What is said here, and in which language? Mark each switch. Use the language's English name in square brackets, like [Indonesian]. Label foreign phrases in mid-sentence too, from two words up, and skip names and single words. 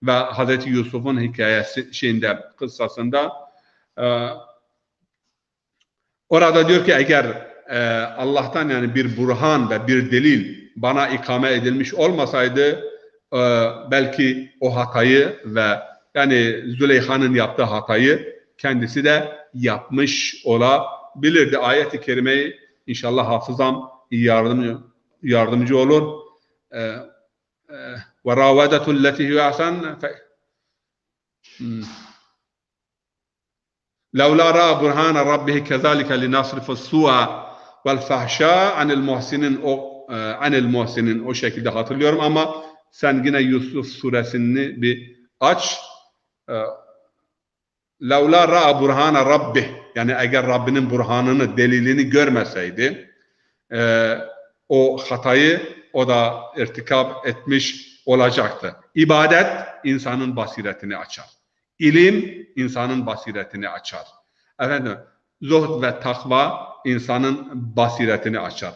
[Turkish] ve Hazreti Yusuf'un hikayesi kıssasında orada diyor ki eğer Allah'tan yani bir burhan ve bir delil bana ikame edilmiş olmasaydı belki o hatayı ve yani Züleyha'nın yaptığı hatayı kendisi de yapmış olabilirdi. Ayet-i kerimeyi inşallah hafızam yardımcı olur. [Arabic] وراودته التي هي أحسن لولا رأى برهان ربه كذلك لنصرف السوء والفحشاء عن المحسنين [Turkish] o şekilde hatırlıyorum ama sen yine Yusuf suresini bir aç. [Arabic] لولا رأى برهان ربه [Turkish] yani eğer Rabbinin burhanını, delilini görmeseydi o hatayı o da irtikap etmiş olacaktı. İbadet insanın basiretini açar. İlim insanın basiretini açar. Efendim, zuhd ve takva insanın basiretini açar.